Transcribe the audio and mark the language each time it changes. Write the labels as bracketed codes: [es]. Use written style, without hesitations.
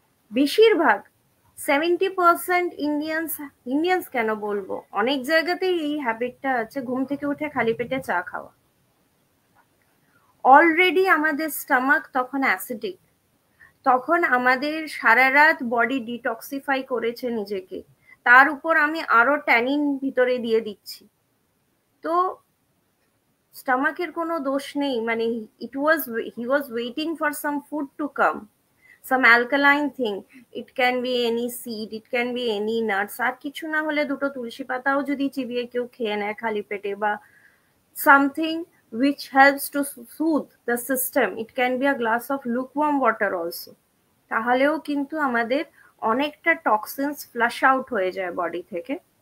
[bn] বেশিরভাগ 70% ইন্ডিয়ান্স কেন বলবো, অনেক জায়গাতেই এই হ্যাবিটটা আছে, ঘুম থেকে উঠে খালি পেটে চা খাওয়া। অলরেডি আমাদের স্টমাক তখন অ্যাসিডিক, তখন আমাদের সারা রাত বডি ডিটক্সিফাই করেছে নিজেকে, তার উপর আমি আরো ট্যানিন ভিতরে দিয়ে দিচ্ছি। তো স্টমাকের কোনো দোষ নেই, মানে [en] he was waiting for some food to come, some alkaline thing. It can be any seed, it can be any nuts, [bn] আর কিছু না হলে দুটো তুলসী পাতাও যদি চিবিয়ে কেউ খেয়ে নেয় খালি পেটে, বা [en] something which helps to soothe the system, it can be a glass of lukewarm water also, [bn] তাহলেও কিন্তু আমাদের অনেকটা টক্সিনস ফ্লাশ আউট হয়ে যায় বডি থেকে।